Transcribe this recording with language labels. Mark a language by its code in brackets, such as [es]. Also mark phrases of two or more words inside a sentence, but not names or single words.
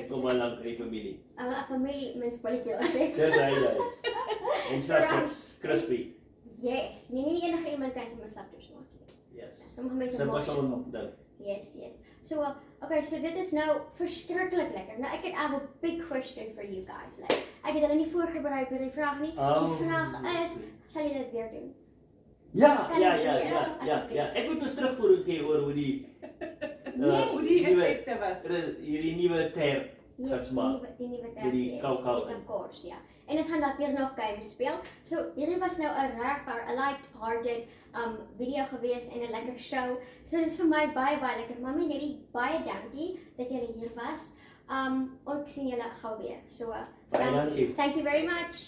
[af] Ek kom al lank in die familie. 'n Familie mens bolletjie sê. Dis hy daai. En slapchips, crispy. Yes. Nee, enige iemand kan sommer slapchips maak. Yes. Sommige mense Dit maak was dit so 'n ook. ding. Yes. So, okay, so dit is nou verskriklik lekker. Nou, [en] I have a big question for you guys. [af] Like, ek het hulle nie voorberei vir die vraag nie. Oh. Die vraag is, sal julle dit weer doen? Ja, Kan ja, ons ja, weer, ja, ja, asseblief? ja. Ek moet ons terugvoer gee oor hoe die Yes. Hoe die nuwe effekte was. hierdie nuwe term Yes, gesmaak. die nuwe Met die yes, kou-kou yes, in. [en] of course, [af] ja. En ons gaan dat weer nog games speel. So, hierdie was nou 'n regtig 'n [en] light-hearted video [af] gewees en 'n lekker show. So, dit is vir my baie lekker. Mami, net baie dankie dat julle hier was. Ek sien julle gou weer. So, Baie dankie. [en] Thank you very much.